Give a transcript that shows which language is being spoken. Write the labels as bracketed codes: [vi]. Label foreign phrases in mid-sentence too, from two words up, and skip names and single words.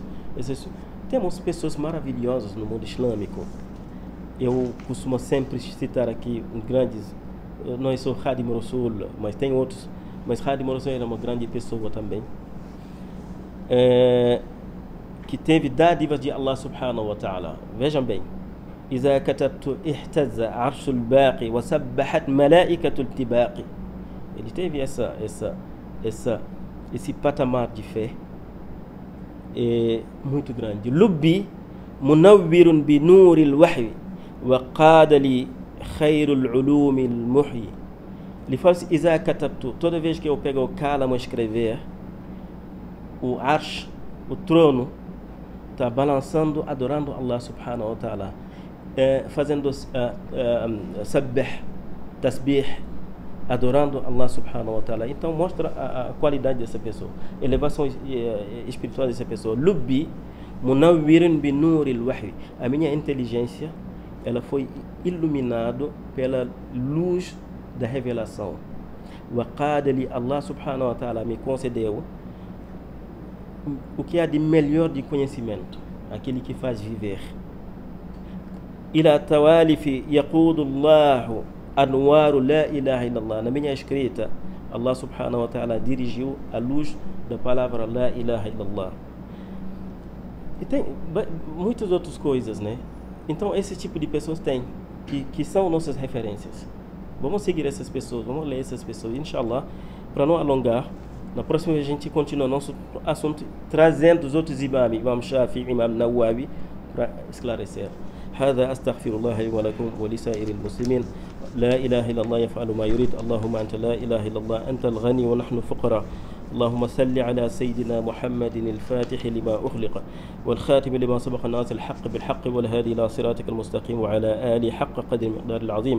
[pt] Temos pessoas maravilhosas no mundo islâmico. Eu costumo sempre citar aqui grandes, não sou Khadim Rasul, mas tem outros, mas Khadim Rasul era uma grande pessoa também, que teve dádivas de Allah [ar] سبحانه وتعالى. [pt] Vejam bem: [ar] إذا كتبت اهتز عرش الباقي وسبحت ملائكة التباقي. [pt] Ele teve esse patamar de fé muito grande. [ar] لبي منور بنور الوحي وقضى لي خير العلوم المحيي. [pt] Ele fala assim: [ar] إذا كتبت, [pt] toda vez que eu pego o calamo a escrever, o arsh, o trono, está balançando, adorando Allah [ar] سبحانه وتعالى, [pt] fazendo sabbih, tasbih, adorando Allah [ar] سبحانه وتعالى. [pt] Então mostra a qualidade dessa pessoa, elevação espiritual dessa pessoa. [ar] لبي منور بنور الوحي. [pt] A minha inteligência, ela foi iluminado pela luz da revelação. [ar] وقضى لي, [pt] Allah [ar] سبحانه وتعالى [pt] me concedeu o que há de melhor de conhecimento, aquele que faz viver. [ar] إلى توالف يقود الله أنوار لا إله إلا الله. [pt] Na minha escrita, Allah [ar] سبحانه وتعالى [pt] dirigiu a luz da palavra [ar] لا إله إلا الله. [pt] E tem muitas outras coisas, né? Então esse tipo de pessoas tem, que são nossas referências. Vamos seguir essas pessoas, vamos ler essas pessoas, inshallah. Para não alongar, na próxima vez a gente continua nosso assunto trazendo os outros imam, Imam Shafi'i, Imam Nawawi, para esclarecer. [ar] هذا أستغفر الله لي ولكم ولسائر المسلمين. لا إله إلا الله يفعل ما يريد. اللهم أنت لا إله إلا الله أنت الغني ونحن فقراء. اللهم صل على سيدنا محمد الفاتح لما أغلق والخاتم لما سبق الناس الحق بالحق والهادي إلى صراطك المستقيم وعلى آله حق قدر المقدار العظيم.